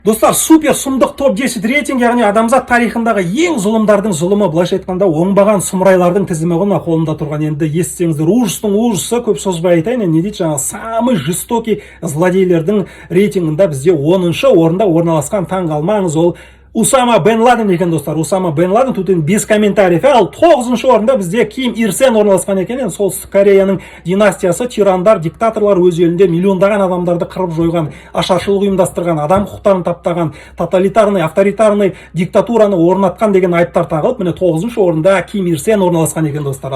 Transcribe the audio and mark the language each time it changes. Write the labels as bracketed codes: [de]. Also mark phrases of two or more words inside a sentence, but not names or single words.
[kk] Достар, супер сұмдық топ 10 рейтинг, яғни адамзат тарихындағы ең зұлымдардың зұлымы, былайша айтқанда оңбаған сұмырайлардың тізімі ғана қолымда тұрған. Енді естісеңіздер, ужастың ужасы, көп созбай айтайын, не дейді жаңа, [ru] самый жестокий [kk] злодейлердің рейтингінде бізде 10-шы орында орналасқан. Таң қалмаңыз, ол Усама бен Ладен екен, достар. [ru] Усама бен Ладен тут без комментариев. [kk] Ал 9-шы орында бізде Ким Ир Сен орналасқан екен. Солтүстік Кореяның династиясы, тирандар, диктаторлар өз елінде миллиондаған адамдарды қырып жойған, ашаршылық ұйымдастырған, адам құқықтарын таптаған, [ru] тоталитарный, авторитарный [kk] диктатураны орнатқан деген айыптар тағылып, міне 9-шы орында Ким Ир Сен орналасқан екен, достар.